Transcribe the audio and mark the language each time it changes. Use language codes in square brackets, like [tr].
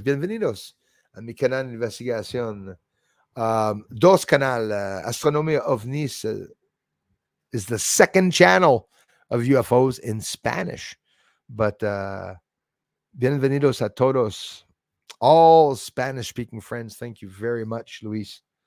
[es] Bienvenidos a mi canal de investigación. [en] Dos Canal, Astronomia OVNIs, is the second channel of UFOs in Spanish. [es] But bienvenidos a todos. [en] All Spanish-speaking friends, thank you very much, Luis.